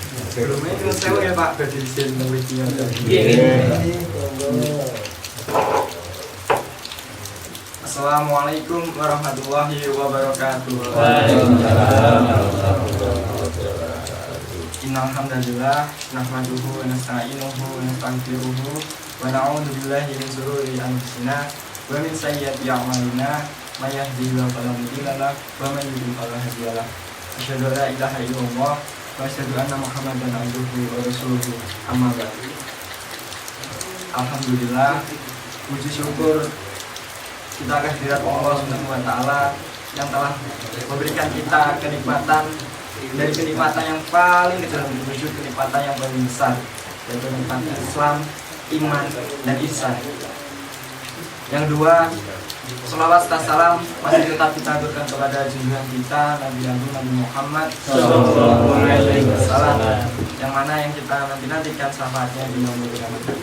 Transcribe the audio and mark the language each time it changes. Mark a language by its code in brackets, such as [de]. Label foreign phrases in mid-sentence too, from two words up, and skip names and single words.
[jv] Sebelumnya nyuwun sewu ya Pak badhe izin neliti ngoten. [ar] السلام عليكم ورحمة الله وبركاته. وعليكم السلام ورحمة الله وبركاته. إن الحمد لله نحمده ونستعينه ونستغفره ونعوذ بالله من شرور أنفسنا ومن سيئات أعمالنا من يهده الله فلا مضل له ومن يضلل فلا هادي له. أشهد أن لا إله إلا الله وأشهد أن محمدا عبده ورسوله. أما بعد. [id] Alhamdulillah, puji syukur kita kehadirat Allah [ar] سبحانه وتعالى [id] yang telah memberikan kita kenikmatan dari kenikmatan yang paling kecil menuju kenikmatan yang paling besar, yaitu kenikmatan Islam, iman, dan ihsan. Yang dua, sholawat serta salam masih tetap kita aturkan kepada junjungan kita Nabi Muhammad SAW, yang mana yang kita nantikan syafaatnya di [ar] يوم القيامة.